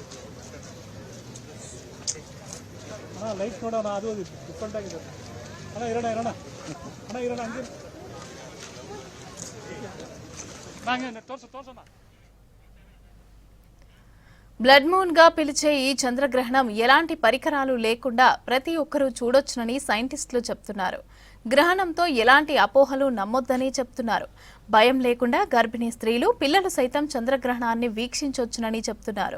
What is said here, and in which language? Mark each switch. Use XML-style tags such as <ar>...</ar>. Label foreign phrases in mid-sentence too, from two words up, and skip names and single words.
<kn>ಲೈಟ್ ನೋಡೋಣ ಅದು ಡಿಫ್ರೆಂಟ್ ಆಗಿದೆ. ಇರೋಣ ಹಂಗೆ ತೋರ್ಸೋಣ.</kn> <en>blood moon</en> <te>గా పిలిచే ఈ చంద్రగ్రహణం ఎలాంటి పరికరాలు లేకుండా ప్రతి ఒక్కరూ చూడొచ్చునని సైంటిస్టులు చెప్తున్నారు. గ్రహణంతో ఎలాంటి అపోహలు నమ్మొద్దని చెప్తున్నారు. భయం లేకుండా గర్భిణీ స్త్రీలు, పిల్లలు సైతం చంద్రగ్రహణాన్ని వీక్షించొచ్చునని చెప్తున్నారు.</te>